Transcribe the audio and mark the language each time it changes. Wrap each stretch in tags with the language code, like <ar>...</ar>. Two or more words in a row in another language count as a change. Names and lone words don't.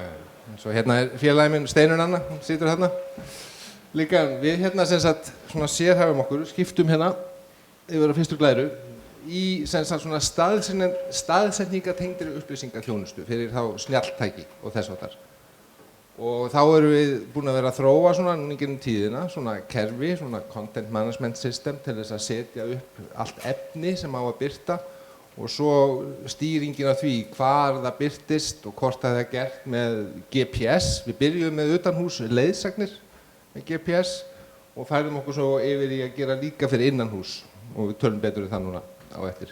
<is>Svo hérna félagi minn Steinunn Anna, hún situr hérna. Líka við hérna sem sagt svona sérhæfum okkur, skiptum hérna yfir á fyrstu glæru í sem sagt svona staðsetningatengdri upplýsingaþjónustu fyrir þá snjalltæki og þess háttar. Og þá erum við búin að vera að þróa svona núna í gegnum tíðina, svona kerfi, svona</is> <en>content management system</en> <is>til þess að setja upp allt efni sem á að birta og svo stýringin af því hvar það birtist og hvort það er gert með GPS. Við byrjuðum með utanhús leiðsagnir með GPS og færðum okkur svo yfir í að gera líka fyrir innanhús og við tölum betur það núna á eftir.</is>